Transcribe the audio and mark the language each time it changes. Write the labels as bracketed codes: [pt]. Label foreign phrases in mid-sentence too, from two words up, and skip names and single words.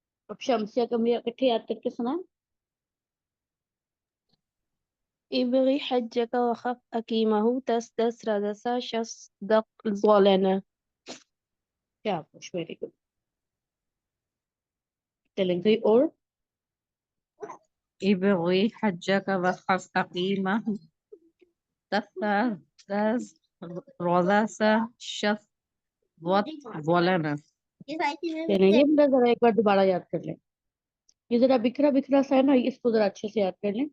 [hi] अब शमसिया कमरिया इकट्ठे याद करके सुना। [ar] ابغي حجك وخف أكيمه تسدس ردس شصدق ظلنا. [hi] शाबाश, [en] very good. [hi] चलेंगे और [ar] ابغي حجك وخف أقيمه تفتز رذس شف ظلنا. [hi] चलेंगे। ये बड़ा जरा एक बार दोबारा याद कर लें। ये जरा बिखरा बिखरा सा है ना, इसको जरा अच्छे से याद कर लें।